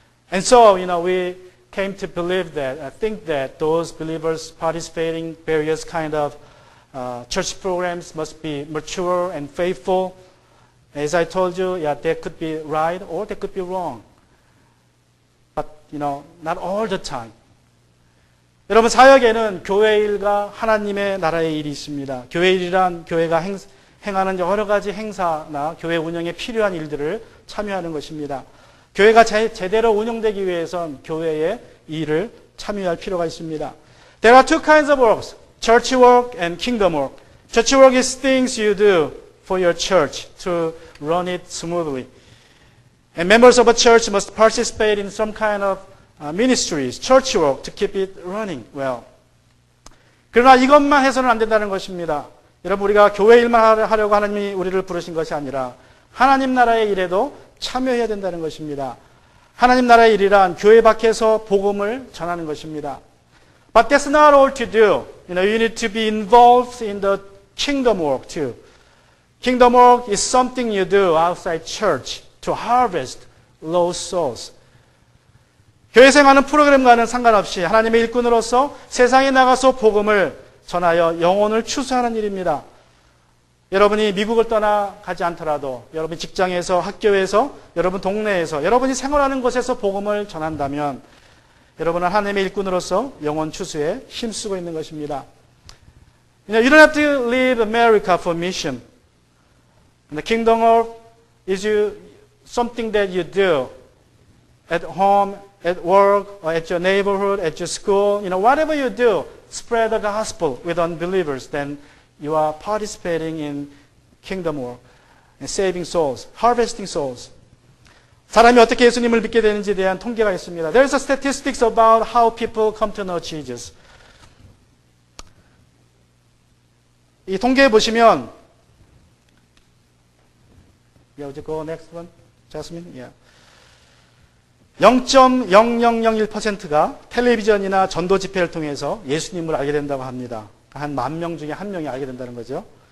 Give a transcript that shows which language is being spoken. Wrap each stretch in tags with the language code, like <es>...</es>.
<en>And so, we came to believe that, I think that those believers participating various kind of church programs must be mature and faithful. As I told you, they could be right or they could be wrong. But, not all the time.</en> <ko>여러분, 사역에는 교회 일과 하나님의 나라의 일이 있습니다. 교회 일이란 교회가 행하는 여러 가지 행사나 교회 운영에 필요한 일들을 참여하는 것입니다. 교회가 제대로 운영되기 위해선 교회의 일을 참여할 필요가 있습니다.</ko> <en>There are two kinds of works, church work and kingdom work. Church work is things you do for your church to run it smoothly. And members of a church must participate in some kind of ministries, church work, to keep it running well.</en> <ko>그러나 이것만 해서는 안 된다는 것입니다. 여러분, 우리가 교회 일만 하려고 하나님이 우리를 부르신 것이 아니라 하나님 나라의 일에도 참여해야 된다는 것입니다. 하나님 나라의 일이란 교회 밖에서 복음을 전하는 것입니다.</ko> <en>But that's not all to do. You need to be involved in the kingdom work too. Kingdom work is something you do outside church to harvest lost souls.</en> <ko>교회 생활은 프로그램과는 상관없이 하나님의 일꾼으로서 세상에 나가서 복음을 전하여 영혼을 추수하는 일입니다. 여러분이 미국을 떠나가지 않더라도 여러분 직장에서, 학교에서, 여러분 동네에서, 여러분이 생활하는 곳에서 복음을 전한다면 여러분은 하나님의 일꾼으로서 영혼 추수에 힘쓰고 있는 것입니다. You don't have to leave America for mission. And the kingdom work is something that you do at home, at work, or at your neighborhood, at your school. Whatever you do, spread the gospel with unbelievers, then you are participating in kingdom work and saving souls, harvesting souls. 사람이 어떻게 예수님을 믿게 되는지에 대한 통계가 있습니다.</ko> <en>There is a statistics about how people come to know Jesus.</en> <ko>이 통계에 보시면,</ko> <en>would you go next one, Jasmine? Yeah.</en> <ko>0.0001%가 텔레비전이나 전도 집회를 통해서 예수님을 알게 된다고 합니다. 한 10,000명 중에 1명이 알게 된다는 거죠.</ko>